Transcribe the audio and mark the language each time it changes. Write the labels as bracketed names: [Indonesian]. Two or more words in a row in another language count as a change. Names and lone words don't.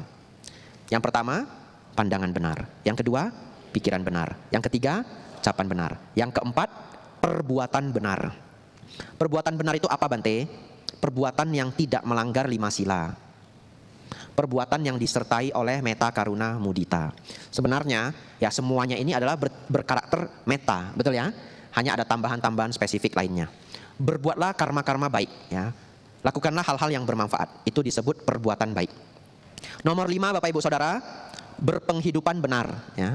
[Indonesian] Yang pertama, pandangan benar. Yang kedua, pikiran benar. Yang ketiga, ucapan benar. Yang keempat, perbuatan benar. Perbuatan benar itu apa, Bante? perbuatan yang tidak melanggar 5 sila, perbuatan yang disertai oleh [Pali] metta, karuna, mudita. [Indonesian] Sebenarnya ya semuanya ini adalah berkarakter metta, betul ya? Hanya ada tambahan-tambahan spesifik lainnya. Berbuatlah karma-karma baik, ya. Lakukanlah hal-hal yang bermanfaat. Itu disebut perbuatan baik. Nomor 5, Bapak Ibu Saudara, berpenghidupan benar, ya.